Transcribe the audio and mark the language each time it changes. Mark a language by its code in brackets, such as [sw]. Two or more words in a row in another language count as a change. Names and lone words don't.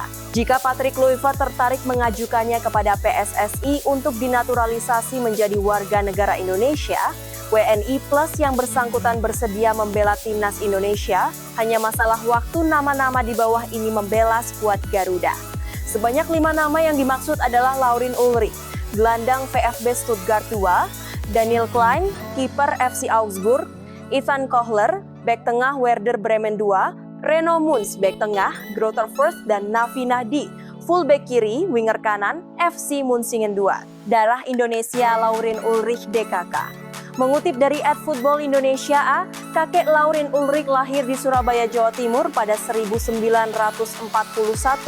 [id] Jika Patrick Kluivert tertarik mengajukannya kepada PSSI untuk dinaturalisasi menjadi warga negara Indonesia, WNI Plus yang bersangkutan bersedia membela timnas Indonesia, hanya masalah waktu nama-nama di bawah ini membela skuad Garuda. Sebanyak 5 nama yang dimaksud adalah Laurin Ulrich, gelandang VfB Stuttgart 2, Daniel Klein, kiper FC Augsburg, Ivan Kohler, bek tengah Werder Bremen 2, Reno Munz, bek tengah Greuther Fürth, dan Nafi Nahdi, full bek kiri, winger kanan FC Munsingen 2. Darah Indonesia Laurin Ulrich DKK. Mengutip dari @football Indonesia, kakek Laurin Ulrich lahir di Surabaya, Jawa Timur pada 1941.